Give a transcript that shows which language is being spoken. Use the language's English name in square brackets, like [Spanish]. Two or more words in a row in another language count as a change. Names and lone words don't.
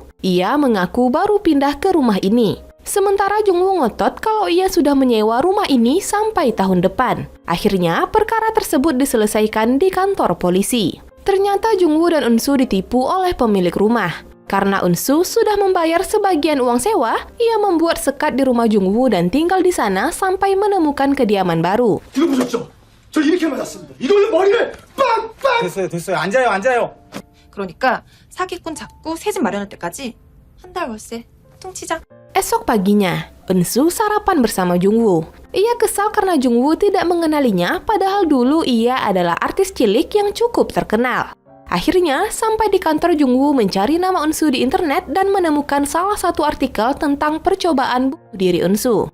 [Indonesian] Ia mengaku baru pindah ke rumah ini. Sementara Joong-woo ngotot kalau ia sudah menyewa rumah ini sampai tahun depan. Akhirnya, perkara tersebut diselesaikan di kantor polisi. Ternyata Joong-woo dan Eun-soo ditipu oleh pemilik rumah. Karena Eun-soo sudah membayar sebagian uang sewa, ia membuat sekat di rumah Joong-woo dan tinggal di sana sampai menemukan kediaman baru. [Korean] 들어보셨죠? 저 이렇게 맞았습니다. 이걸로 머리를 빵빵! 됐어요. 앉아요. 그러니까 사기꾼 잡고 새 집 마련할 때까지 한 달 월세 퉁치자. [Indonesian] Esok paginya, Eun-soo sarapan bersama Joong-woo. Ia kesal karena Joong-woo tidak mengenalinya, padahal dulu ia adalah artis cilik yang cukup terkenal. Akhirnya, sampai di kantor Joong-woo mencari nama Eun-soo di internet dan menemukan salah satu artikel tentang percobaan bunuh diri Eun-soo.